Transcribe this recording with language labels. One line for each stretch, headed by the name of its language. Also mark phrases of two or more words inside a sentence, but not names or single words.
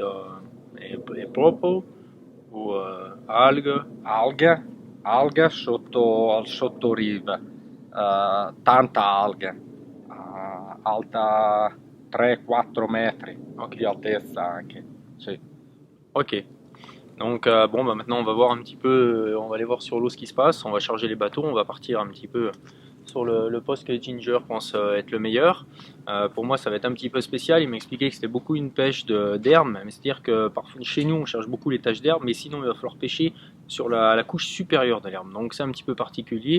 Italian: è proprio o alghe? Alga sotto al sottoriva, tanta alga, alta 3-4 metri di altezza anche. Sì. Ok.
French: Donc bon bah maintenant on va voir un petit peu, on va aller voir sur l'eau ce qui se passe, on va charger les bateaux, on va partir un petit peu sur le poste que Ginger pense être le meilleur. Pour moi ça va être un petit peu spécial, il m'a expliqué que c'était beaucoup une pêche d'herbe, mais c'est-à-dire que parfois chez nous on cherche beaucoup les taches d'herbe, mais sinon il va falloir pêcher sur la couche supérieure de l'herbe, donc c'est un petit peu particulier.